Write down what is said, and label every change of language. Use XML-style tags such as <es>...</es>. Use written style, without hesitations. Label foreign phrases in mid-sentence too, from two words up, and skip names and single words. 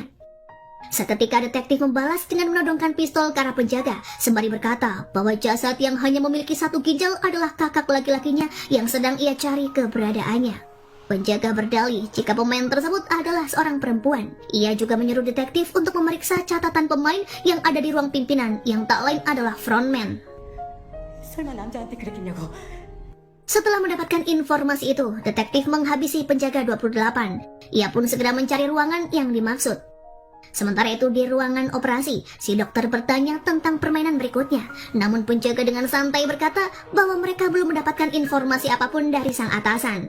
<id>Seketika detektif membalas dengan menodongkan pistol ke arah penjaga, sembari berkata bahwa jasad yang hanya memiliki satu ginjal adalah kakak laki-lakinya yang sedang ia cari keberadaannya. Penjaga berdalih jika pemain tersebut adalah seorang perempuan. Ia juga menyuruh detektif untuk memeriksa catatan pemain yang ada di ruang pimpinan yang tak lain adalah frontman.</id> <ko>설마 남자한테 그랬겠냐고.</ko> <id>Setelah mendapatkan informasi itu, detektif menghabisi penjaga 28. Ia pun segera mencari ruangan yang dimaksud. Sementara itu di ruangan operasi, si dokter bertanya tentang permainan berikutnya. Namun penjaga dengan santai berkata bahwa mereka belum mendapatkan informasi apapun dari sang atasan.</id>